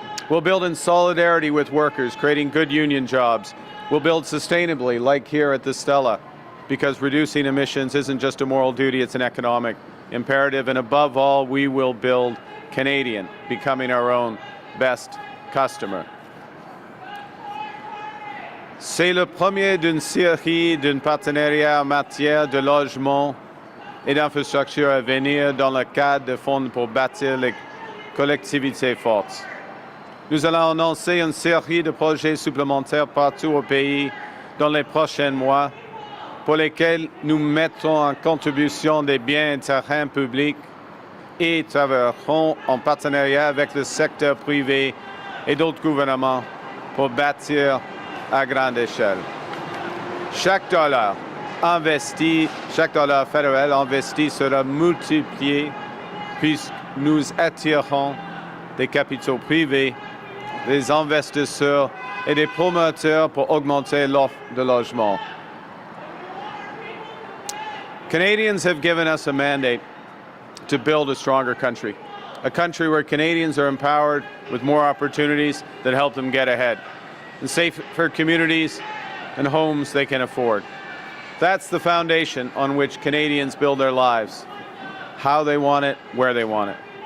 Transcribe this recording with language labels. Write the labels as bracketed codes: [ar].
[en] We'll build in solidarity with workers, creating good union jobs. We'll build sustainably, like here at the Stella, because reducing emissions isn't just a moral duty, it's an economic imperative. And above all, we will build Canadian, becoming our own best customer. [fr] C'est le premier d'une série d'un partenariat en matière de logement et d'infrastructures à venir dans le cadre de fonds pour bâtir les collectivités fortes. Nous allons annoncer une série de projets supplémentaires partout au pays dans les prochains mois, pour lesquels nous mettrons en contribution des biens et terrains publics et travaillerons en partenariat avec le secteur privé et d'autres gouvernements pour bâtir à grande échelle. Chaque dollar investi, chaque dollar fédéral investi sera multiplié puisque nous attirerons des capitaux privés, des investisseurs et des promoteurs pour augmenter l'offre de logement. [en] Canadians have given us a mandate to build a stronger country, a country where Canadians are empowered with more opportunities that help them get ahead, and safer communities and homes they can afford. That's the foundation on which Canadians build their lives, how they want it, where they want it.